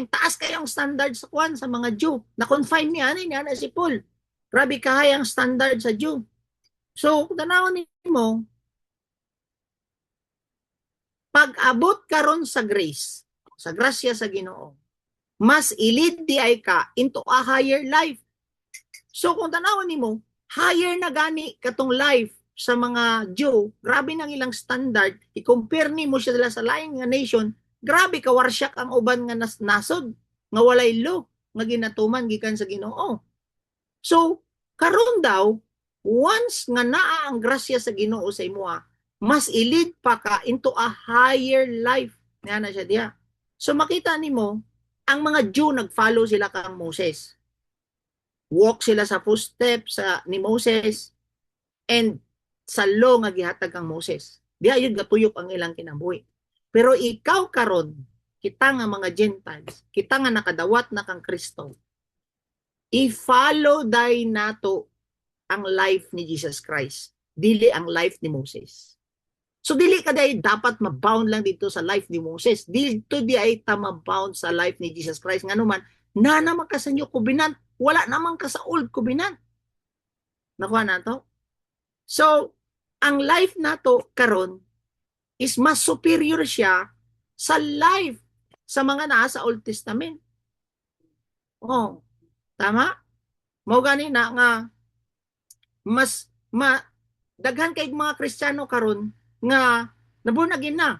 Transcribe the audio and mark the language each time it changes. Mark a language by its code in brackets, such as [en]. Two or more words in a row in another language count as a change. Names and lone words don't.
[ceb] Taas kayong standard sa kwan sa mga Jew. Na confine ni ana si Paul. Grabe kahay ang standard sa Jew. So, tanawon nimo, pag-abot karon sa grace, sa grasya sa Ginoo, mas ilid di ay ka [en] into a higher life. [ceb] So, kung tanawon nimo, higher na gani katong life sa mga Jew, grabe nang ilang standard, i-compare nimo sila sa laing nga nation, grabe ka warsyak ang uban nga nasod, nga walay law, nga ginatuman gikan sa Ginoo. So, karon daw, once nga naa ang grasya sa Ginoo sa imuha, mas ilid pa ka [en] into a higher life. [ceb] Nga na siya diya. So, makita nimo, ang mga Jew nag-follow sila kang Moses. Walk sila sa footsteps ni Moses and sa law nga gihatag kang Moses. Diya yun gatuyok ang ilang kinabuhi. Pero ikaw karon, kita nga mga Gentiles, kita nga nakadawat na kang Kristo, i-follow day nato ang life ni Jesus Christ, dili ang life ni Moses. So dili ka day dapat mabound lang dito sa life ni Moses, dito di ay mabound sa life ni Jesus Christ. Nga naman, na naman ka sa [en] new covenant, [ceb] wala naman ka sa [en] old covenant. [ceb] Nakuha na to? So, ang life nato karon is mas superior siya sa life sa mga nasa Old Testament. Oh, tama? Mao gani na nga mas daghan kay mga Kristiyano karon nga nabunagin na.